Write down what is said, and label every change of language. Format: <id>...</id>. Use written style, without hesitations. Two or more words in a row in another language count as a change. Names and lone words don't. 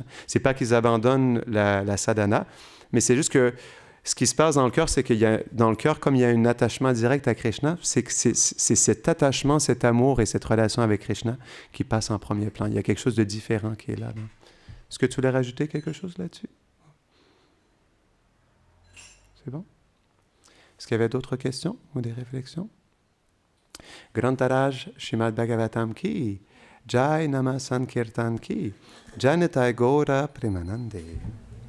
<fr>C'est pas qu'ils abandonnent la sadhana, mais c'est juste que ce qui se passe dans le cœur, c'est qu'il y a, dans le cœur, comme il y a un attachement direct à Krishna, c'est cet attachement, cet amour et cette relation avec Krishna qui passe en premier plan. Il y a quelque chose de différent qui est là. Est-ce que tu voulais rajouter quelque chose là-dessus? C'est bon? Est-ce qu'il y avait d'autres questions ou des réflexions?</fr> <hi>ग्रंथराज श्रीमद्भागवतम् की, जय नाम संकीर्तन की, जयनिताई गौर प्रेमानंदे.</hi>